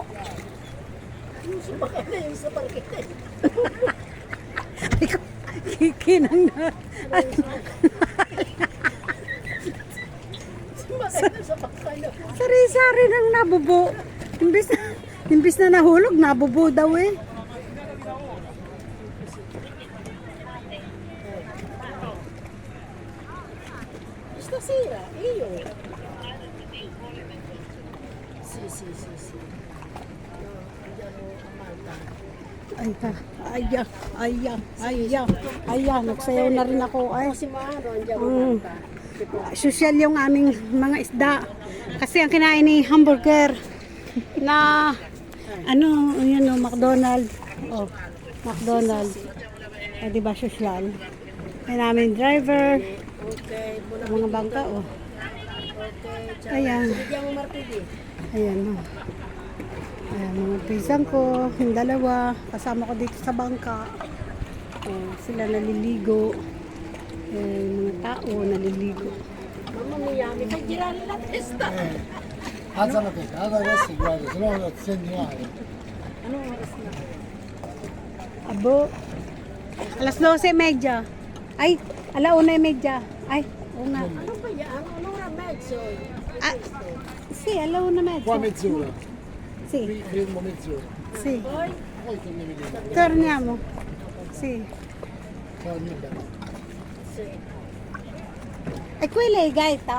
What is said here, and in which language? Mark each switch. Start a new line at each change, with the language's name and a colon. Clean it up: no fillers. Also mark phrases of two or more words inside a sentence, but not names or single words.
Filipino: Sumakay na yung sa parkite. Ikaw, kikinang na. Sumakay na sa parkite. Sari-sari ng nabubo. Imbis na nahulog, nabubo daw eh.
Italian: Stasera, io. Sì. Andiamo a Malta.
Filipino: Nagsayaw na rin ako ay.
Italian: Prossimo anno andiamo a Malta.
Filipino: Social yung aming mga isda. Kasi ang kinain ni hamburger na ano, yun o, McDonald's. Oh, McDonald's. O, diba social? Ay namin driver.
Italian: Okay, buona
Filipino: Mga bangka, oh.
Italian: okay. Ciao.
Filipino: Ayan.
Italian: Vediamo martedì.
Filipino: Ayan, oh. Ayan, mga pisang ko, yung dalawa, kasama ko dito sa bangka. Oh, sila naliligo. Mga tao, naliligo.
Italian: Alza la testa, guarda adesso, guarda, se no ti senti male.
Filipino: Abo. Alas 12:30. Ay, 1:30. Ay, oo nga.
Italian: Ah, sì, 1:30. Qua mezz'ora, Sì, fermo mezz'ora. sì. Poi torniamo lì. Torniamo. Sì. Torni bene. E quella è gaeta?